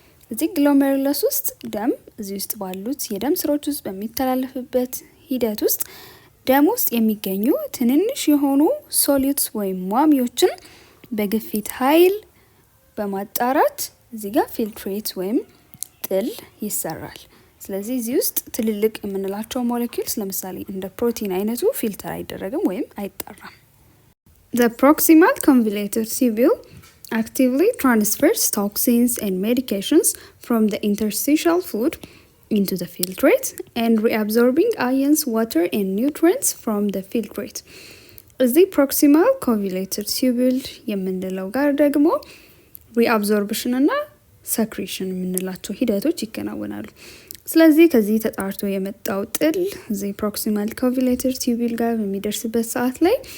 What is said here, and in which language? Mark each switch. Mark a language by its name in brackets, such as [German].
[Amharic] እዚህ ግሎሜሩለስ ውስጥ ደም እዚህ ውስጥ ባሉት የደም ስሮች ውስጥ በሚተላለፍበት ሂደት ውስጥ ደም ውስጥ የሚገኙ ትንንሽ የሆኑ ሶሉትስ ወይም ሟሚዎችን በግፊት ኃይል በማጣራት እዚህ ጋር ፊልትሬት ወይም ጥል ይሰራል። ስለዚህ እዚህ ውስጥ ትልልቅ የምንላቸው ሞለኪውልስ ለምሳሌ እንደ ፕሮቲን አይነቱ ፊልተር አይደረግም ወይም አይጣራም። [English] The proximal convoluted tubule actively transfers toxins and medications from the interstitial fluid into the filtrate and reabsorbing ions, water and nutrients from the filtrate. [Amharic] እዚህ ፕሮክሲማል ኮንቪሌትድ ቲዩብል የምንለው ጋር ደግሞ ሪአብዞርብሽን እና ሰክሬሽን የምንላቸው ሂደቶች ይከናወናሉ። ስለዚህ ከዚህ ተጣርቶ የመጣው ጥል እዚህ ፕሮክሲማል ኮንቪሌትድ ቲዩብል ጋር በሚደርስበት ሰዓት ላይ